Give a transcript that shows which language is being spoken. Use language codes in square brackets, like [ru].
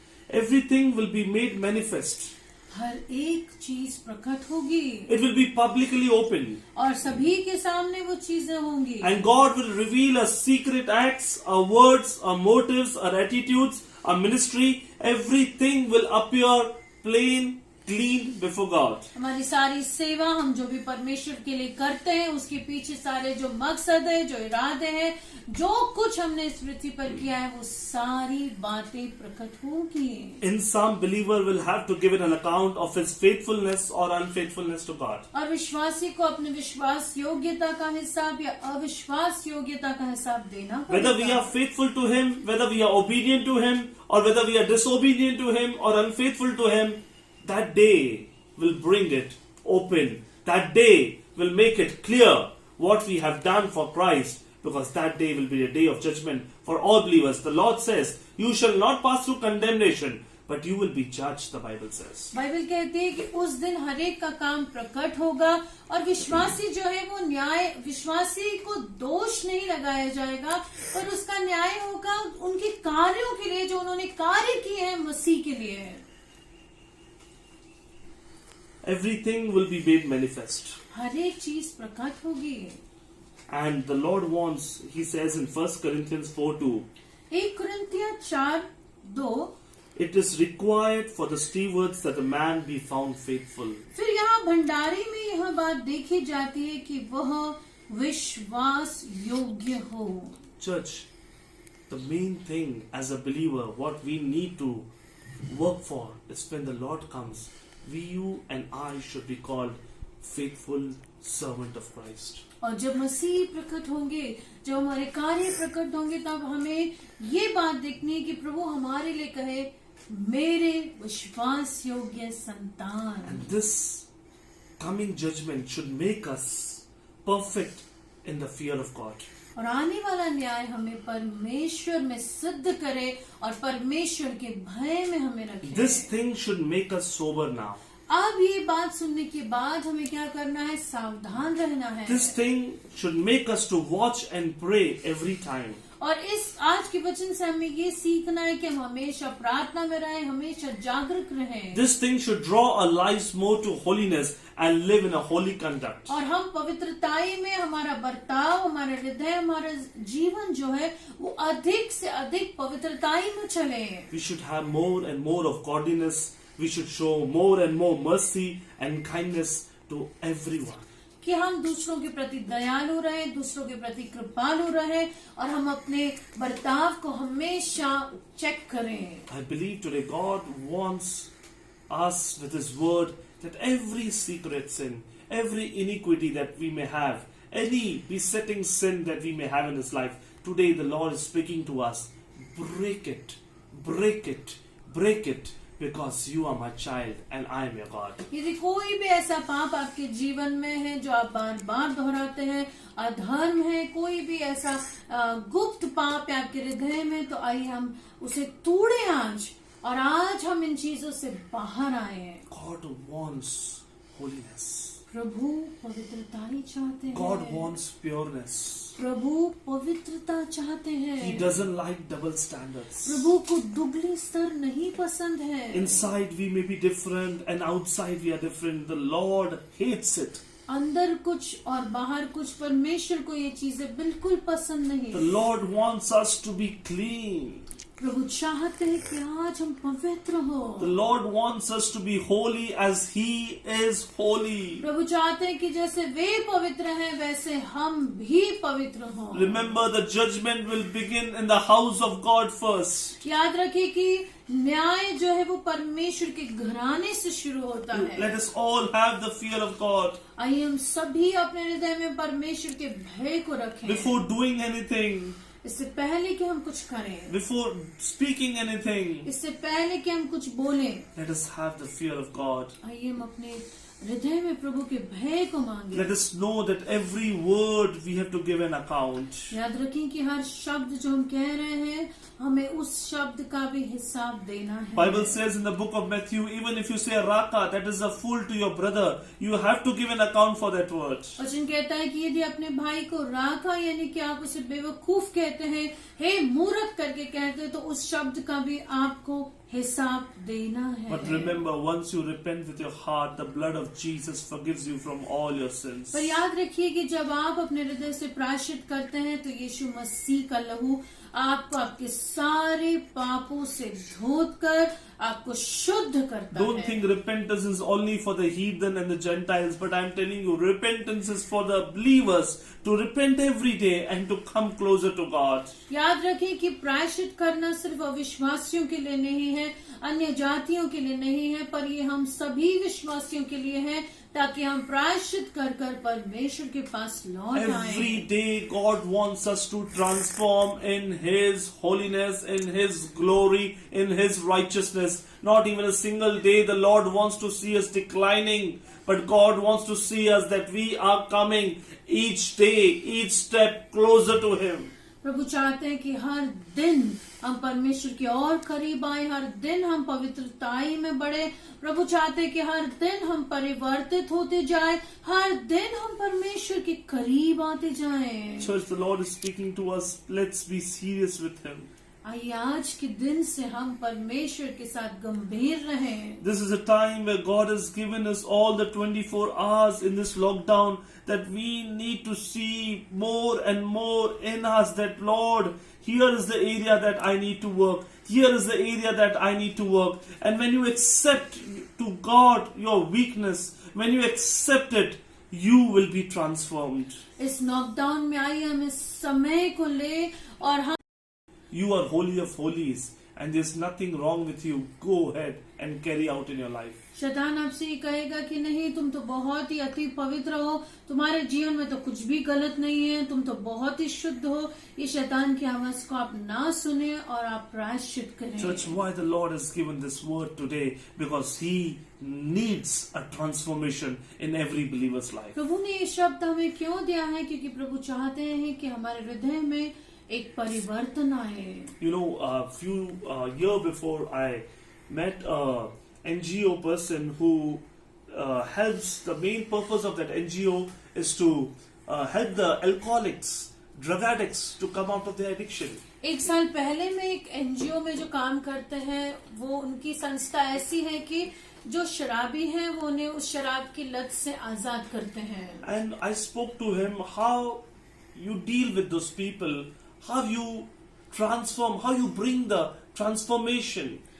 [en] Everything will be made manifest. [hi] हर एक चीज प्रकट होगी, [en] it will be publicly open, [hi] और सभी के सामने वो चीजें होंगी। [en] And God will reveal a secret acts, a words, a motives, a attitudes, a ministry. Everything will appear plain, clean before God. [hi] हमारी सारी सेवा हम जो भी परमेश्वर के लिए करते हैं उसके पीछे सारे जो मकसद है, जो इरादे हैं, जो कुछ हमने इस पृथ्वी पर किया है वो सारी बातें प्रकट होगी। [en] In some believer will have to give an account of his faithfulness or unfaithfulness to God. [hi] और विश्वासी को अपने विश्वास योग्यता का हिसाब या अविश्वास योग्यता का हिसाब देना [en] Whether we [hi] पड़ेगा। [en] are faithful to him, whether we are obedient to him, or whether we are disobedient to him or unfaithful to him, that day will bring it open. That day will make it clear what we have done for Christ, because that day will be a day of judgment for all believers. The Lord says, you shall not pass through condemnation, but you will be judged, the Bible says. [hi] Bible कहती है कि उस दिन हरेक का काम प्रकट होगा और विश्वासी जो है वो न्याय, विश्वासी को दोष नहीं लगाया जाएगा, पर उसका न्याय होगा उनके कार्यों के लिए जो उन्होंने कार्य किए हैं मसीह के लिए। [en] Everything will be made manifest. [hi] हरेक चीज प्रकट होगी। [en] And the Lord wants, he says in 1 Corinthians 4:2, [hi] 1 कुरिन्थियों 4:2, [en] it is required for the stewards that a man be found faithful. [hi] फिर यहाँ भंडारी में यह बात देखी जाती है कि वह विश्वास योग्य हो। [en] Church, the main thing as a believer, what we need to work for is when the Lord comes, you and I should be called faithful servant of Christ. [hi] और जब मसीह प्रकट होंगे, जब हमारे कार्य प्रकट होंगे, तब हमें ये बात देखनी है कि प्रभु हमारे लिए कहे, मेरे विश्वास योग्य संतान। [en] And this coming judgment should make us perfect in the fear of God. [hi] और आने वाला न्याय हमें परमेश्वर में सिद्ध करे और परमेश्वर के भय में हमें रखे। [en] This thing should make us sober now. [hi] अब ये बात सुनने के बाद हमें क्या करना है? सावधान रहना है। [en] This thing should make us to watch and pray every time. [hi] और इस आज के वचन से हमें ये सीखना है कि हम हमेशा प्रार्थना में रहें, हमेशा जागरूक रहें। [en] This thing should draw our lives more to holiness and live in a holy conduct. [hi] और हम पवित्रताई में हमारा बर्ताव, हमारा हृदय, हमारा जीवन जो है वो अधिक से अधिक पवित्रताई में चले। [en] We should have more and more of godliness. We should show more and more mercy and kindness to everyone. [hi] कि हम दूसरों के प्रति दयालु रहें, दूसरों के प्रति कृपालु रहें और हम अपने बर्ताव को हमेशा चेक करें। [en] I believe today God wants us with His word that every secret sin, every iniquity that we may have, any besetting sin that we may have in this life, today the Lord is speaking to us. Break it, break it, break it. because you are my child and I am your God. [hi] यदि कोई भी ऐसा पाप आपके जीवन में है जो आप बार बार दोहराते हैं, अधर्म है, कोई भी ऐसा गुप्त पाप है आपके हृदय में, तो आइए हम उसे तोड़े आज, और आज हम इन चीजों से बाहर आए हैं। [en] God wants holiness. [hi] प्रभु पवित्रता ही चाहते हैं। [en] God wants pureness. [hi] प्रभु पवित्रता चाहते [en] He [hi] हैं। [en] doesn't like double standards. [hi] प्रभु को दुगले स्तर नहीं पसंद है। [en] Inside we may be different and outside we are different. The Lord hates it. [hi] अंदर कुछ और बाहर कुछ, परमेश्वर को ये चीजें बिल्कुल पसंद नहीं। [en] The Lord wants us to be clean. [hi] प्रभु चाहते हैं कि आज हम पवित्र हो। [en] The Lord wants us to be holy as He is holy. [hi] प्रभु चाहते हैं कि जैसे वे पवित्र हैं वैसे हम भी पवित्र हों। [en] Remember, the judgment will begin in the house of God first. [hi] याद रखिए कि न्याय जो है वो परमेश्वर के घराने से शुरू होता है। [en] Let us all have the fear of God. [hi] आइए हम सभी अपने हृदय में परमेश्वर के भय को रखें। [en] Before doing anything, [hi] इससे पहले कि हम कुछ करें, [en] before speaking anything, [hi] इससे पहले कि हम कुछ बोलें, [en] let us have the fear of God. [hi] आइए हम अपने हृदय में प्रभु के भय को मांगे। [en] Let us know that every word we have to give an account. [hi] याद रखें कि हर शब्द जो हम कह रहे हैं हमें उस शब्द का भी हिसाब देना है। [en] Bible says in the book of Matthew, even if you say raka, that is a fool to your brother, you have to give an account for that word. [hi] वचन कहता है कि यदि अपने भाई को राखा यानी कि आप उसे बेवकूफ कहते हैं, हे मूर्ख करके कहते हैं, तो उस शब्द का भी आपको हिसाब देना है। [en] But remember, once you repent with your heart, the blood of Jesus forgives you from all your sins. [hi] पर याद रखिए कि जब आप अपने हृदय से प्रायश्चित करते हैं तो यीशु मसीह का लहू आपको आपके सारे पापों से धोकर आपको शुद्ध करता [en] Don't [hi] है। [en] think repentance is only for the heathen and the Gentiles, but I'm telling you, repentance is for the believers to repent every day and to come closer to God. [hi] याद रखें कि प्रायश्चित करना सिर्फ अविश्वासियों के लिए नहीं है, अन्य जातियों के लिए नहीं है, पर ये हम सभी विश्वासियों के लिए है, ताकि हम प्रायश्चित कर कर परमेश्वर के पास लौट [en] Every [hi] आए। [en] day God wants us to transform in His holiness, in His glory, in His righteousness. Not even a single day the Lord wants to see us declining, but God wants to see us that we are coming each day, each step closer to Him. [hi] प्रभु चाहते हैं कि हर दिन हम परमेश्वर के और करीब आए, हर दिन हम पवित्रताई में बढ़े। प्रभु चाहते हैं कि हर दिन हम परिवर्तित होते जाए, हर दिन हम परमेश्वर के करीब आते जाएं। [en] Church, the Lord is speaking to us. Let's be serious with Him. [hi] आइए आज के दिन से हम परमेश्वर के साथ गंभीर रहें। [en] This is a time where God has given us all the 24 hours in this lockdown, that we need to see more and more in us that, Lord, here is the area that I need to work. Here is the area that I need to work. And when you accept to God your weakness, when you accept it, you will be transformed. [hi] इस lockdown में आइए हम इस समय को ले और हम [en] You are holy of holies, and there's nothing wrong with you. Go ahead and carry out in your life. [hi] शैतान आपसे ये कहेगा कि नहीं, तुम तो बहुत ही अति पवित्र हो, तुम्हारे जीवन में तो कुछ भी गलत नहीं है, तुम तो बहुत ही शुद्ध हो। ये शैतान की आवाज को आप ना सुने और आप प्रायश्चित करें। [en] Church, why the Lord has given this word today? Because He needs a transformation in every believer's life. [hi] प्रभु ने ये शब्द हमें क्यों दिया है? क्योंकि प्रभु चाहते हैं कि हमारे हृदय में एक परिवर्तन आए। [en] You know, a few year before, I met a NGO person who helps. The main purpose of that NGO is to help the alcoholics, drug addicts, to come out of their addiction. [hi] एक साल पहले मैं एक NGO में जो काम करते हैं, वो उनकी संस्था ऐसी है कि जो शराबी हैं वो उन्हें उस शराब की लत से आजाद करते हैं। [en] And I spoke to him how you deal with those people, how you transform, how you bring the transformation.